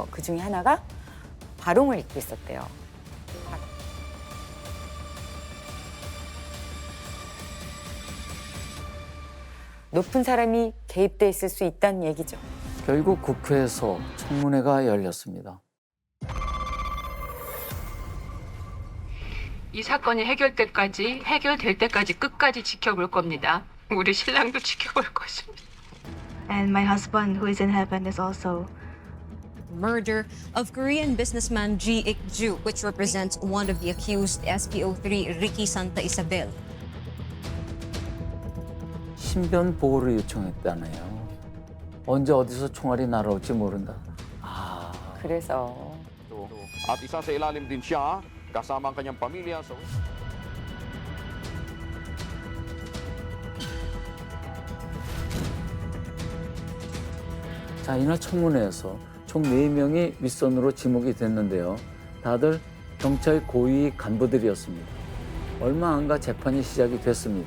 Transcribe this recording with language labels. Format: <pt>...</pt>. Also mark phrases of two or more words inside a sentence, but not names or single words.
<ko>그 중에 하나가 바롱을 입고 있었대요. 높은 사람이 개입돼 있을 수 있다는 얘기죠. 결국 국회에서 청문회가 열렸습니다. 이 사건이 해결될 때까지 끝까지 지켜볼 겁니다. 우리 신랑도 지켜볼 것입니다.</ko> <en>And my husband, who is in heaven, is also murder of Korean businessman Ji Ik-ju, which represents one of the accused, SPO3 Ricky Santa Isabel.</en> <ko>신변 보호를 요청했다네요. 언제 어디서 총알이 날아올지 모른다. 그래서</ko> <tl>At isa sa ilalim din siya, kasama ang kanyang pamilya sa...</tl> <ko>자, 이날 청문회에서 총 4명이 윗선으로 지목이 됐는데요. 다들 경찰 고위 간부들이었습니다. 얼마 안 가 재판이 시작이 됐습니다.</ko>